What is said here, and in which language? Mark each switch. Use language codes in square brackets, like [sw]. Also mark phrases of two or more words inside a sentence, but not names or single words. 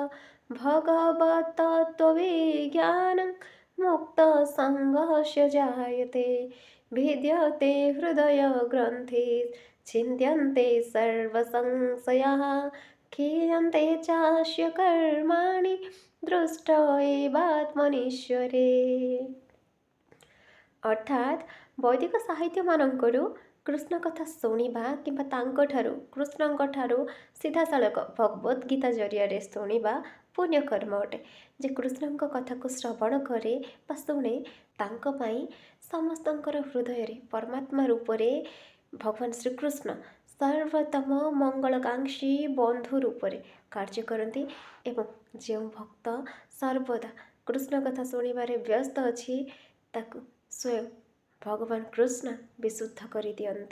[sa] भगवत्तत्त्वविज्ञानं मुक्तसङ्गस्य जायते भिद्यते हृदयग्रन्थि छिन्द्यन्ते सर्वसंशयाः क्षीयन्ते चास्य कर्माणि दृष्ट एवात्मनीश्वरे। [or] ଅର୍ଥାତ ବୈଦିକ ସାହିତ୍ୟମାନଙ୍କରୁ କୃଷ୍ଣ କଥା ଶୁଣିବା କିମ୍ବା ତାଙ୍କଠାରୁ କୃଷ୍ଣଙ୍କଠାରୁ ସିଧାସଳଖ ଭଗବତ ଗୀତା ଜରିଆରେ ଶୁଣିବା ପୁଣ୍ୟକର୍ମ ଅଟେ। ଯେ କୃଷ୍ଣଙ୍କ କଥାକୁ ଶ୍ରବଣ କରେ ବା ଶୁଣେ ତାଙ୍କ ପାଇଁ ସମସ୍ତଙ୍କର ହୃଦୟରେ ପରମାତ୍ମା ରୂପରେ ଭଗବାନ ଶ୍ରୀକୃଷ୍ଣ ସର୍ବୋତ୍ତମ ମଙ୍ଗଳକାଂକ୍ଷୀ ବନ୍ଧୁ ରୂପରେ କାର୍ଯ୍ୟ କରନ୍ତି ଏବଂ ଯେଉଁ ଭକ୍ତ ସର୍ବଦା କୃଷ୍ଣ କଥା ଶୁଣିବାରେ ବ୍ୟସ୍ତ ଅଛି ତାକୁ ସ୍ୱୟଂ ଭଗବାନ କୃଷ୍ଣ ବିଶୁଦ୍ଧ କରିଦିଅନ୍ତି।